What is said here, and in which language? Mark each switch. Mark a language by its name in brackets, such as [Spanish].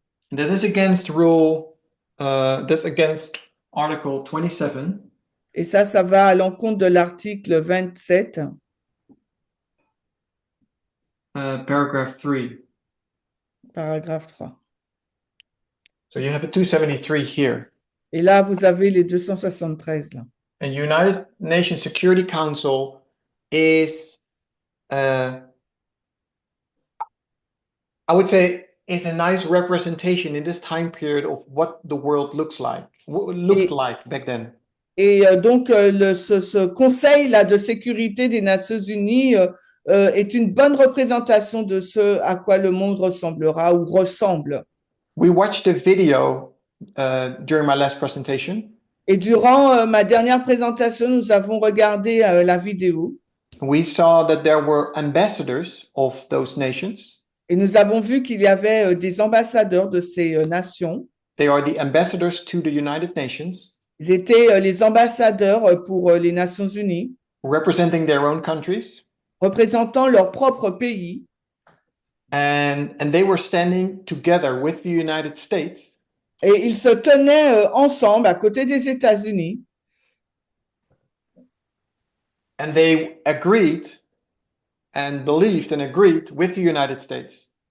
[English] That is against that's against Article 27. [French] Et ça va à l'encontre de l'article 27. [English] Paragraph 3. [French] Paragraphe 3. [English] So you have a 273 here. [French] Et là, vous avez les 273 là. [English] And United Nations Security Council is, I would say, is a nice representation in this time period of what the world looked like back then. [French] Et donc, ce conseil-là de sécurité des Nations Unies est une bonne représentation de ce à quoi le monde ressemblera ou ressemble. [English] We watched a video during my last presentation. [French] Et durant ma dernière présentation, nous avons regardé la vidéo. [English] We saw that there were ambassadors of those nations. [French] Et nous avons vu qu'il y avait des ambassadeurs de ces nations. [English] They are the ambassadors to the United Nations. [French] Ils étaient les ambassadeurs pour les Nations Unies. [English] Representing their own countries. [French] Représentant leur propre pays. [English] And they were standing together with the United States. [French] Et ils se tenaient ensemble à côté des États-Unis. [English] And they agreed and believed and agreed with the United States.